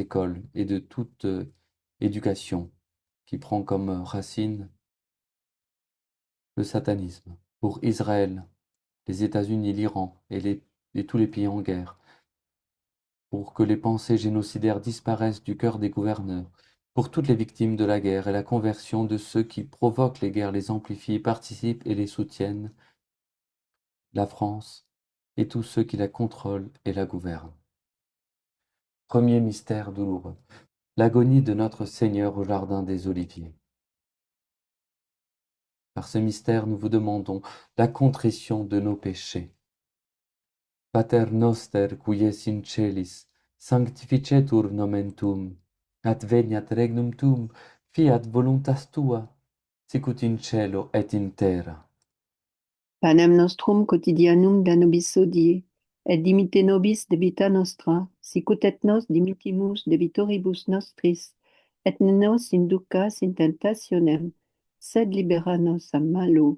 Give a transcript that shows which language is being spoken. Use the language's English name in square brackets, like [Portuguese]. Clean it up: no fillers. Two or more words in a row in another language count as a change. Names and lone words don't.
[French] écoles et de toute éducation qui prend comme racine le satanisme, pour Israël, les États-Unis, l'Iran et tous les pays en guerre, pour que les pensées génocidaires disparaissent du cœur des gouverneurs, pour toutes les victimes de la guerre et la conversion de ceux qui provoquent les guerres, les amplifient, participent et les soutiennent, la France et tous ceux qui la contrôlent et la gouvernent. Premier mystère douloureux, l'agonie de notre Seigneur au jardin des Oliviers. Par ce mystère, nous vous demandons la contrition de nos péchés. [Latin] Pater noster, qui es in celis, sanctificetur nomen tuum, adveniat regnum tuum, fiat voluntas tua, sicut in cielo et in terra. Panem nostrum quotidianum da nobis hodie, et dimitte nobis debita nostra, sicut et nos dimittimus debitoribus nostris, et ne nos inducas in tentationem, sed libera nos a malo.